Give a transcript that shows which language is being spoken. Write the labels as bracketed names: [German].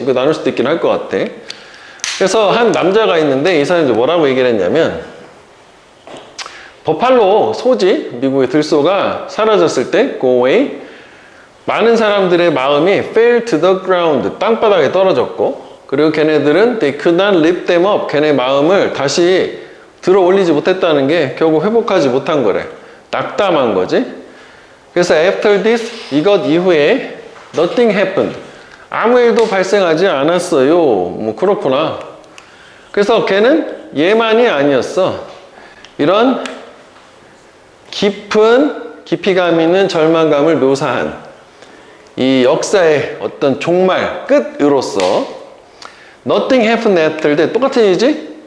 [Korean] 이거 나눌 수도 있긴 할 것 같아. 그래서 한 남자가 있는데 이 사람이 뭐라고 얘기를 했냐면, 버팔로 소지, 미국의 들소가 사라졌을 때, [English] go away, [Korean] 많은 사람들의 마음이 [English] fell to the ground, [Korean] 땅바닥에 떨어졌고, 그리고 걔네들은 [English] they could not lift them up, [Korean] 걔네 마음을 다시 들어 올리지 못했다는 게 결국 회복하지 못한 거래. 낙담한 거지. 그래서 [English] after this, [Korean] 이것 이후에 [English] nothing happened. [Korean] 아무 일도 발생하지 않았어요. 뭐 그렇구나. 그래서 걔는 얘만이 아니었어. 이런 깊이감 있는 절망감을 묘사한 이 역사의 어떤 종말 끝으로서 [English] nothing happened after that, [Korean] 똑같은 일이지?